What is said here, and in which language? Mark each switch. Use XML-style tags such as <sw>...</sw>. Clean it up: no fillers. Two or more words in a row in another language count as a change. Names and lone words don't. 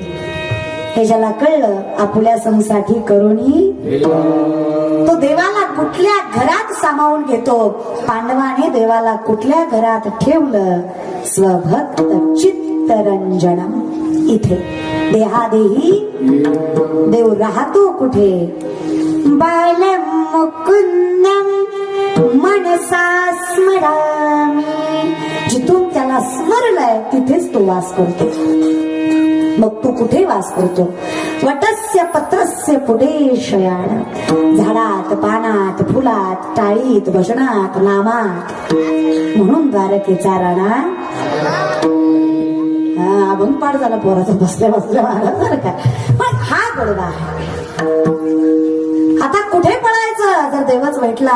<mr>हे ज्याला कळलं आपल्या समसाठी करुणी तो देवाला कुठल्या घरात सामावून घेतो. पांडवाने देवाला कुठल्या घरात ठेवलं?</mr> <sa>स्वभक्त चित्तरंजनम इथे.</sa> <mr>देहादेही देव राहतो कुठे?</mr> <sa>बालम मुकुंदम मनसा स्मरामी.</sa> <mr>जिथून त्याला स्मरलंय तिथेच तो वास करतो. मग तू कुठे वास करतो?</mr> <sa>वटस्य पत्रस्य पुढे शयान.</sa> <mr>झाडात पानात फुलात टाळीत भजनात नामात. म्हणून द्वारकेचा राणा अभंग पाठ झाला पोराचा बसल्या बसल्या महाराज बरं का. पण हा गोडवा आहे. आता कुठे पळायचं जर देवच भेटला?</mr>